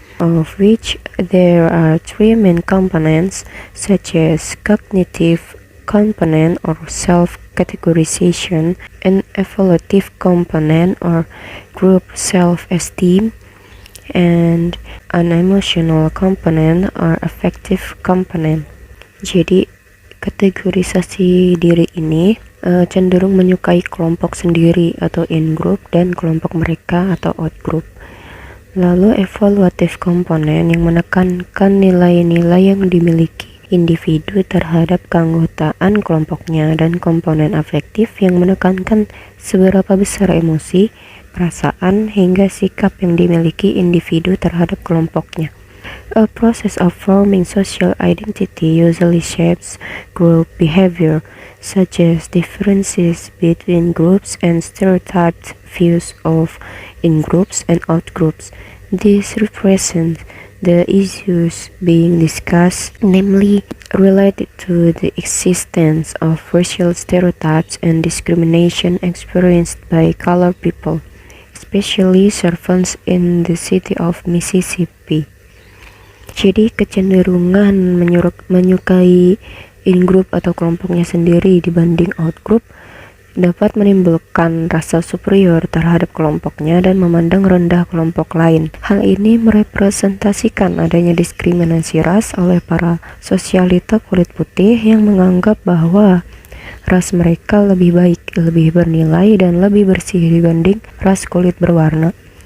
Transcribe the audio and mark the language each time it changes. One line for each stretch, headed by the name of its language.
English: of which there are three main components such as cognitive component or self-categorization, an evaluative component or group self-esteem, and an emotional component or affective component.
Indonesian: Jadi kategorisasi diri ini cenderung menyukai kelompok sendiri atau in-group dan kelompok mereka atau out-group. Lalu evaluative component yang menekankan nilai-nilai yang dimiliki individu terhadap keanggotaan kelompoknya, dan komponen afektif yang menekankan seberapa besar emosi, perasaan, hingga sikap yang dimiliki individu terhadap kelompoknya.
English: A process of forming social identity usually shapes group behavior, such as differences between groups and stereotyped views of in-groups and out-groups. This represents the issues being discussed, namely related to the existence of racial stereotypes and discrimination experienced by colored people, especially servants in the city of Mississippi.
Indonesian: Jadi kecenderungan menyukai in-group atau kelompoknya sendiri dibanding out-group dapat menimbulkan rasa superior terhadap kelompoknya dan memandang rendah kelompok lain. Hal ini merepresentasikan adanya diskriminasi ras oleh para sosialita kulit putih yang menganggap bahwa ras mereka lebih baik, lebih bernilai, dan lebih bersih dibanding ras kulit berwarna.